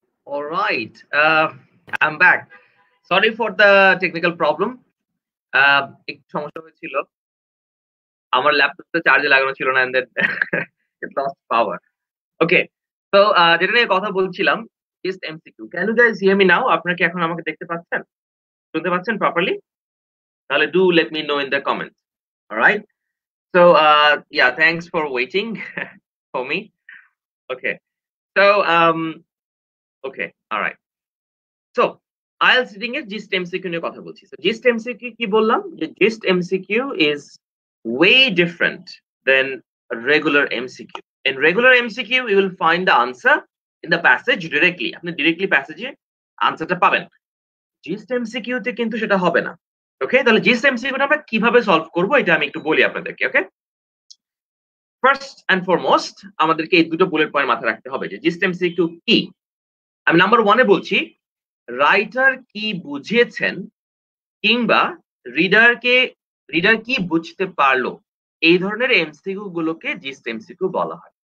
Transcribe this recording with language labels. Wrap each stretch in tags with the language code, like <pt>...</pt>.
<en>All right. I'm back. Sorry for the technical problem.</en> <bn>একটু সমস্যা হয়েছিল। আমার ল্যাপটপটা চার্জে লাগানো ছিল না</bn> <en>and then it lost power. Okay. So</en> <bn>যেটা নিয়ে কথা বলছিলাম</bn> <en>is MCQ. Can you guys hear me now?</en> <bn>আপনারা কি এখন আমাকে দেখতে পাচ্ছেন? শুনতে পাচ্ছেন properly?</bn> <en>তাহলে do let me know in the comments. All right. So yeah, thanks for waiting for me. Okay. So okay. All right. So IELTS reading এর gist MCQ</en> <bn>নিয়ে কথা বলছি।</bn> <en>So gist MCQ</en> <bn>কি বললাম?</bn> <en>যে gist MCQ is way different than a regular MCQ. In regular MCQ, you will find the answer in the passage directly.</en> <bn>আপনি directly passage এ আনসারটা পাবেন। gist MCQ তে কিন্তু সেটা হবে না। ওকে, তাহলে gist MCQ টা আমরা কিভাবে সলভ করব এটা আমি একটু বলি আপনাদেরকে। ওকে, ফার্স্ট এন্ড ফরমোস্ট আমাদেরকে এই দুটো বুলেট পয়েন্ট মাথায় রাখতে হবে যে gist MCQ কি। আমি নাম্বার 1 এ বলছি রাইটার কি বুঝিয়েছেন কিংবা রিডার কি বুঝতে পারলো, এই ধরনের এমসিকিউ গুলোকে জিস্ট এমসিকিউ বলা হয়।</bn>